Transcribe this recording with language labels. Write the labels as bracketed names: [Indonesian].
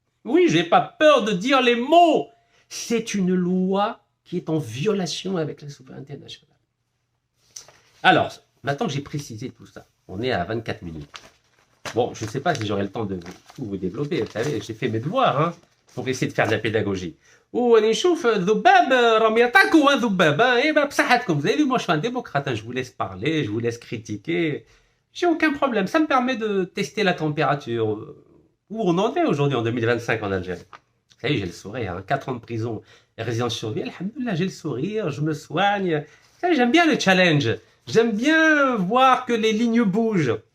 [French] Oui, je n'ai pas peur de dire les mots. C'est une loi qui est en violation avec la souveraineté nationale. Alors, maintenant que j'ai précisé tout ça, on est à 24 minutes. Bon, je ne sais pas si j'aurai le temps de tout vous développer. Vous savez, j'ai fait mes devoirs pour essayer de faire de la pédagogie. [Arabic] وراني نشوف ذباب راهم يعطاكوا ذباب بصحتكم. [French] Vous avez vu, moi je suis un démocrate, je vous laisse parler, je vous laisse critiquer. J'ai aucun problème, ça me permet de tester la température. Où on en est aujourd'hui en 2025 en Algérie. Vous savez, j'ai le sourire, 4 ans de prison et résidence surveillée, alhamdoulilah, j'ai le sourire, je me soigne. Vous savez, j'aime bien le challenge, j'aime bien voir que les lignes bougent.